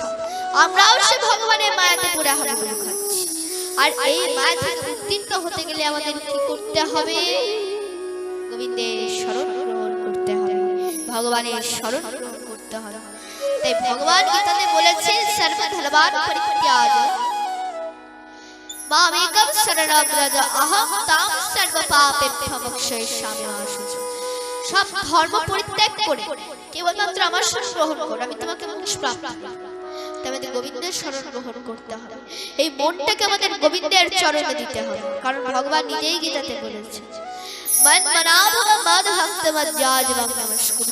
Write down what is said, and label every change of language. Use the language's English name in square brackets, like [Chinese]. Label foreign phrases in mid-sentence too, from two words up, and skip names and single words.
[Bangla] আমরাও সে ভগবানের মায়াতে পড়ে হাবুডুবু খাচ্ছি। আর এই মায়া থেকে উত্তীর্ণ হতে গেলে আমাদের কি করতে হবে? গোবিন্দের শরণ গ্রহণ করতে হবে, ভগবানের শরণ গ্রহণ করতে হবে। তাই ভগবান গীতাতে বলেছেন, [Sanskrit] সর্বধর্মান পরিত্যাজ্য মামেকং শরণং ব্রজ অহং তাং সর্বপাপেভ্যো মোক্ষয়িষ্যামি মা শুচি। [Bangla] সব ধর্ম পরিত্যাগ করে কেবলমাত্র আমার শরণ গ্রহণ করো, আমি তোমাকে মোক্ষ প্রাপ্ত করব। আমাদের গোবিন্দের শরণ গ্রহণ করতে হবে। এই মনটাকে আমাদের গোবিন্দের চরণে দিতে হবে, কারণ ভগবান নিজেই গীতাতে বলেছেন, [Sanskrit] মন মনাভব মদ ভক্ত মজ্জাজবং নমস্কুরু।